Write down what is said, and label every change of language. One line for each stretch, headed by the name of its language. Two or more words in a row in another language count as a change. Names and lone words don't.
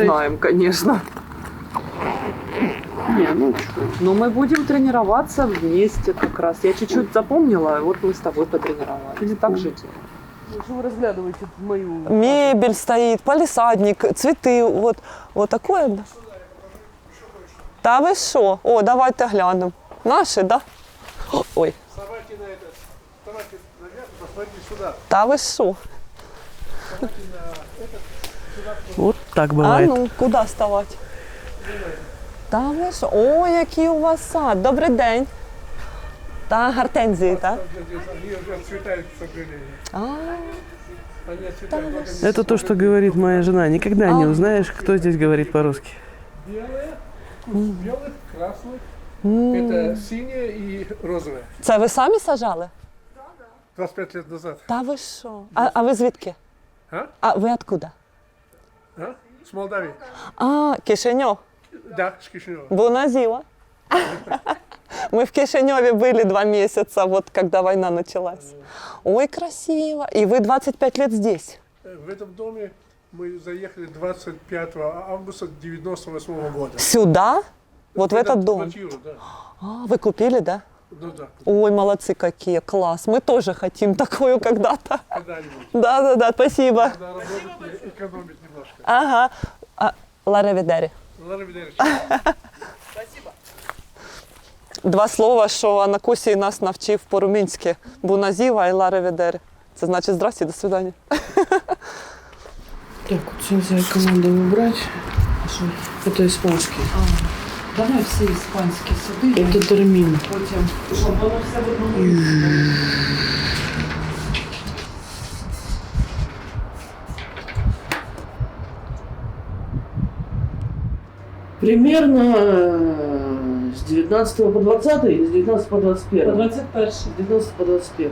Russian: знаем, конечно. Не, ну что. Но мы будем тренироваться вместе как раз. Я чуть-чуть запомнила, и вот мы с тобой потренировались. Так же делаем. Что вы разглядываете мою... Мебель стоит, палисадник, цветы, вот такое. Да.
Ukrainian: Та ви що? О, давайте глянемо. Наші,
Russian: да? Ой. Вставайте наверх, посмотрите сюда.
Ukrainian: Та ви що?
Russian: Вот так А бывает.
Ukrainian: ну, куди ставати? Та ви що? О, який у вас сад. Добрий день. Та гортензії, так?
Russian: Они уже отцветают, к сожалению. А, Они отцветают. Это то, что говорит моя жена. Никогда не узнаешь, кто здесь говорит по-русски. Белые, белых, красных. Это синее и розовое.
Ukrainian: це ви самі сажали?
Russian: 25 лет назад.
Ukrainian: Та ви що? А ви звідки? А?
Russian: А ви откуда? А? С Молдавии.
Ukrainian: А, Кишиньов.
Russian: Да, с Кишинева.
Romanian: Bună ziua.
Russian: Мы в Кишиневе были 2 месяца, вот когда война началась. Ой, красиво. И вы 25 лет здесь? В этом доме мы заехали 25 августа 98 года. Сюда? Вот в этот дом? Квартиру, да. А, вы купили, да? Ну да, Ой, молодцы какие, класс. Мы тоже хотим такую когда-то. когда-нибудь. Да, спасибо. Надо работать и экономить немножко.
Romanian: Ага. La revedere. La revedere.
Ukrainian: 2 слова, що Анакусій нас навчив по-румунськи.
Romanian: Bună ziua і La revedere.
Ukrainian: Це значить
Russian: здрасте, до свидання.
Ukrainian: Так,
Russian: вот сейчас команду убрать. Это испанский.
Ukrainian: Давай всі іспанські сюди.
Russian: Это термин.
Ukrainian: Потім, щоб воно все в одному місці.
Russian: Примерно с 19 по 20 или с 19 по 21? 21. С 19 по 21.